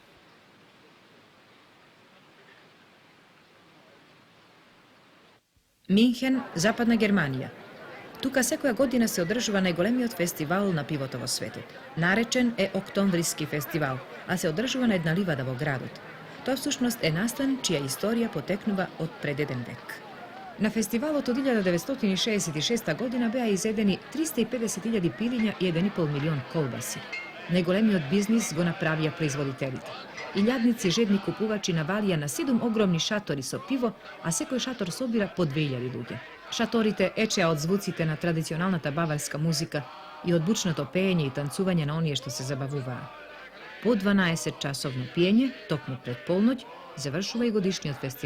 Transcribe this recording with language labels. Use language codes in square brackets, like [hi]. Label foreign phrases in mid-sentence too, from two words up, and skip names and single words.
[mk] Минхен, Западна Германија. Тука секоја година се одржува најголемиот фестивал на пивото во светот. Наречен е Октомвриски фестивал, а се одржува на една ливада во градот. Тоа всушност е настан чија историја потекнува од пред 1 век. На фестивалот од 1966 година беа изедени 350.000 пилиња и 1,5 милион колбаси. Најголемиот бизнис го направија производителите. Илјадници жедни купувачи навалија на 7 огромни шатори со пиво, а секој шатор собира по 2000 луѓе. Шаторите ечеа од звуците на традиционалната баварска музика и од бучното пеење и танцување на оние што се забавуваа. По 12-часовно пиење, токму пред полноќ, завршува и годишниот фестивал.